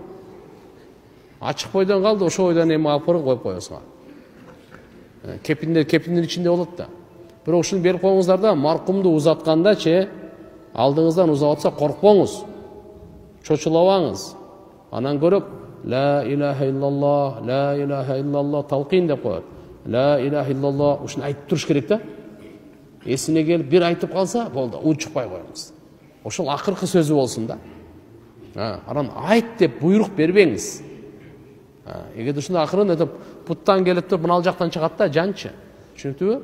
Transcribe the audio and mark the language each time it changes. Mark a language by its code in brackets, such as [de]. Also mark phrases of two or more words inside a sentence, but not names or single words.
[ky] Ачык бойдон калды, ошо ойдон эми алып барып коюп коесуңар. Кепиндин ичинде болот да. Бирок ушуну берип коюңуздар да, маркумду узатканда алдыңыздан узап атса коркпоңуз. Чочулабаңыз. Анан көрөп [ar] لا إله إلا الله، لا إله إلا الله [ky] талкин деп коет. [ar] لا إله إلا الله [ky] ушуну айтып туруш керек да. Эсине келип бир айтып калса, болду, унчукпай коюңуз. Ошол акыркы сөзү болсун да. Анан айт деп буйрук бербеңиз. Эгерде ушундай акырын өтүп путтан келет деп мына жактан чыгат да жанчы. Түшүнүктүбү?